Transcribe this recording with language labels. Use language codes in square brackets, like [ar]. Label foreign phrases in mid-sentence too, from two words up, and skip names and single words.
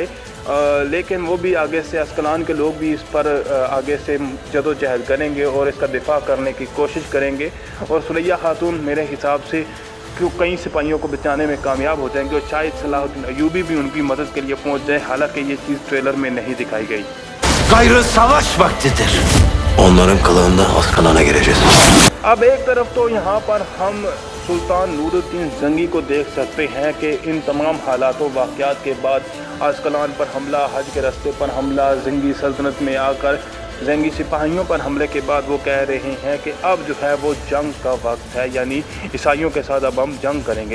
[ur] لیکن وہ بھی آگے سے عسقلان کے لوگ بھی اس پر آگے سے جدوجہد کریں گے اور اس کا دفاع کرنے کی کوشش کریں گے. اور ثریا خاتون میرے حساب سے کیوں کئی سپاہیوں کو بچانے میں کامیاب ہو جائیں گے اور شاید صلاح الدین ایوبی بھی ان کی مدد کے لیے پہنچ جائے، حالانکہ یہ چیز ٹریلر میں نہیں دکھائی گئی. [tr] Gayrı savaş vaktidir. Onların kılığında Askalana gireceğiz. [ur] اب ایک طرف تو یہاں پر ہم سلطان نورالدین زنگی کو دیکھ سکتے ہیں کہ ان تمام حالاتوں واقعات کے بعد عسقلان پر حملہ، حج کے راستے پر حملہ، زنگی سلطنت میں آ کر زنگی سپاہیوں پر حملے کے بعد وہ کہہ رہے ہیں کہ اب جو ہے وہ جنگ کا وقت ہے، یعنی عیسائیوں کے ساتھ اب ہم جنگ کریں گے.